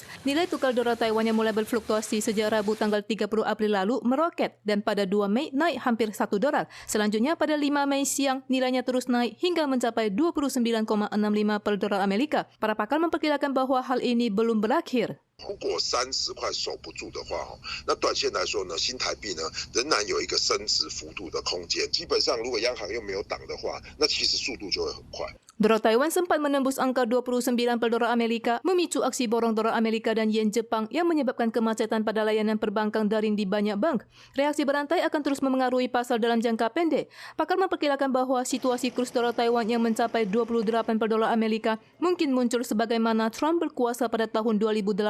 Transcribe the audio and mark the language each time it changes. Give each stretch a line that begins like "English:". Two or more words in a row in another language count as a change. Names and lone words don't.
Indonesian: Nilai tukar dolar Taiwan yang mulai berfluktuasi sejak Rabu tanggal 30 April lalu meroket dan pada 2 Mei naik hampir $1. Selanjutnya pada 5 Mei siang nilainya terus naik hingga mencapai 29,65 per dolar Amerika. Para pakar memperkirakan bahwa hal ini belum berakhir.
Chinese: 如果30块守不住的话，那短线来说呢，新台币呢仍然有一个升值幅度的空间。基本上，如果央行又没有挡的话，那其实速度就会很快。
Indonesian: Dolar Taiwan sempat menembus angka 29 per dolar Amerika, memicu aksi borong dolar Amerika dan yen Jepang yang menyebabkan kemacetan pada layanan perbankan daring di banyak bank. Reaksi berantai akan terus memengaruhi pasar dalam jangka pendek. Pakar memperkirakan bahwa situasi kurs dolar Taiwan yang mencapai 28 per dolar Amerika mungkin muncul sebagaimana Trump berkuasa pada tahun 2018.